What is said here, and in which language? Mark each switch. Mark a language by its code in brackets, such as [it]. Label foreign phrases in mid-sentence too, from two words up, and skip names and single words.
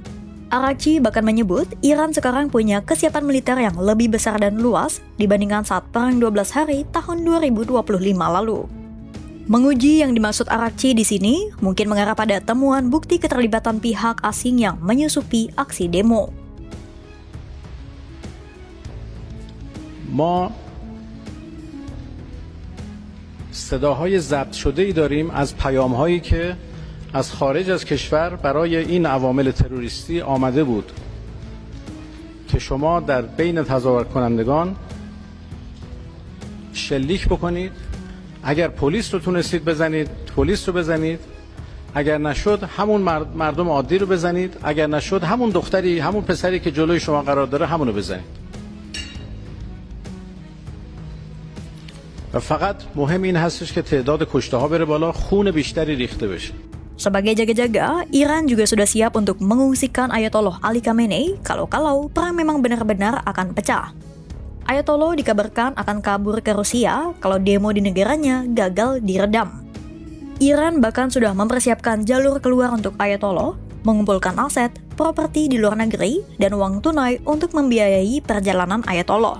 [id] Araghchi bahkan menyebut Iran sekarang punya kesiapan militer yang lebih besar dan luas dibandingkan saat Perang 12 Hari tahun 2025 lalu. Menguji yang dimaksud Araghchi di sini mungkin mengarah pada temuan bukti keterlibatan pihak asing yang menyusupi aksi demo. [fa] ما صداهای ضبط شده‌ای داریم از پیام‌هایی که از خارج از کشور برای این عوامل تروریستی آمده بود که شما در بین تظاهر کنندگان شلیک بکنید. اگر پلیس رو تونستید بزنید پلیس رو بزنید، اگر نشد همون مردم عادی رو بزنید، اگر نشد همون دختری همون پسری که جلوی شما قرار داره همون رو بزنید. و فقط مهم این هستش که تعداد کشته ها بره بالا، خون بیشتری ریخته بشه. [id] Sebagai jaga-jaga, Iran juga sudah siap untuk mengungsikan Ayatollah Ali Khamenei kalau perang memang benar-benar akan pecah. Ayatollah dikabarkan akan kabur ke Rusia kalau demo di negaranya gagal diredam. Iran bahkan sudah mempersiapkan jalur keluar untuk Ayatollah, mengumpulkan aset, properti di luar negeri, dan uang tunai untuk membiayai perjalanan Ayatollah.